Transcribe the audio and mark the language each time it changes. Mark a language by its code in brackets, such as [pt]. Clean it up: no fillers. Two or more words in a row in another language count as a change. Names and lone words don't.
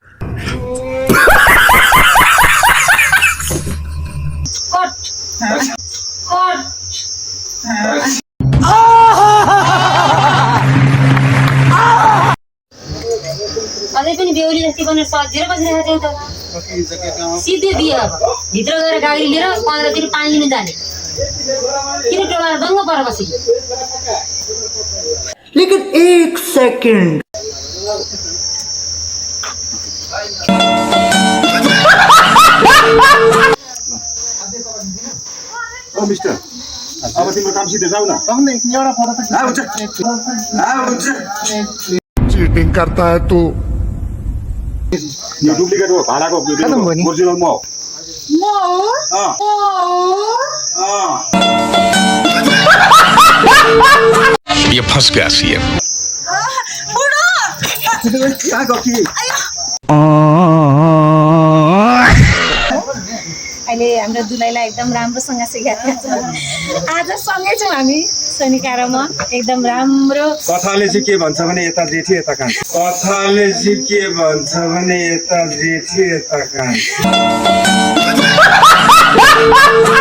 [ne] कट कट अझै पनि बेहुली जस्तै बनेर सजिएर बसिरहेको थियौ त। सिधै बिहे अब भित्र गएर गाडी लिएर 15 तिर पानी लिन जाने। किन टोला दङ्ग पर बसी? [hi] लेकिन एक सेकंड [ne] ओ मिस्टर, अब तिम्रो काम सिधै जाऊ न। एउटा फोटो त हुन्छ। [hi] चीटिंग करता है तू। [ne] यो डुप्लिकेट हो, भाडाको ओरिजिनल म हो। [hi] ये फंस गया सीएम। [ne] कहाँ गयो कि? अहिले हाम्रो दुलैलाई एकदम राम्रोसँग सिकाएको छ। आज सँगै छौँ हामी सोनिका र म। एकदम राम्रो। कथाले चाहिँ के भन्छ भने यता जेठी यता कान्छ। कथाले चाहिँ के भन्छ भने यता जेठी यता कान्छ।